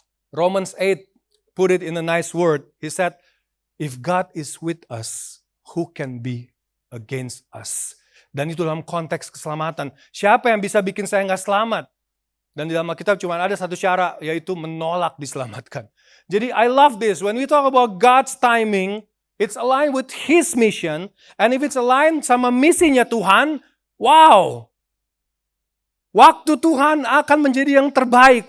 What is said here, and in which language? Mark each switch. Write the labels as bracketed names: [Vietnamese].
[English] Romans 8 put it in a nice word. He said, if God is with us, who can be against us? [Indonesian] Dan itu dalam konteks keselamatan. Siapa yang bisa bikin saya nggak selamat? Dan di dalam Alkitab cuma ada satu cara, yaitu menolak diselamatkan. [English] Jadi I love this. When we talk about God's timing, it's aligned with His mission. And if it's aligned [Indonesian] sama misinya Tuhan, [English] wow. [Indonesian] Waktu Tuhan akan menjadi yang terbaik.